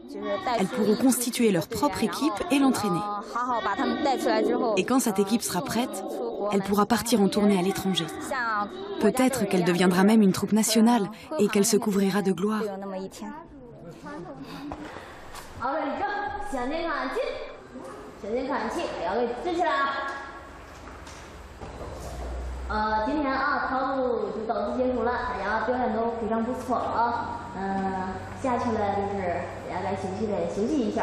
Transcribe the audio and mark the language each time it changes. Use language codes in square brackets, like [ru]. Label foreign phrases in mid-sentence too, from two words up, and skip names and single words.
[fr] Elles pourront constituer leur propre équipe et l'entraîner. Et quand cette équipe sera prête, elle pourra partir en tournée à l'étranger. Peut-être qu'elle deviendra même une troupe nationale et qu'elle se couvrira de gloire. [zh] 今天啊，跑步就到此结束了，大家表现都非常不错啊。下去了就是大家该休息的休息一下。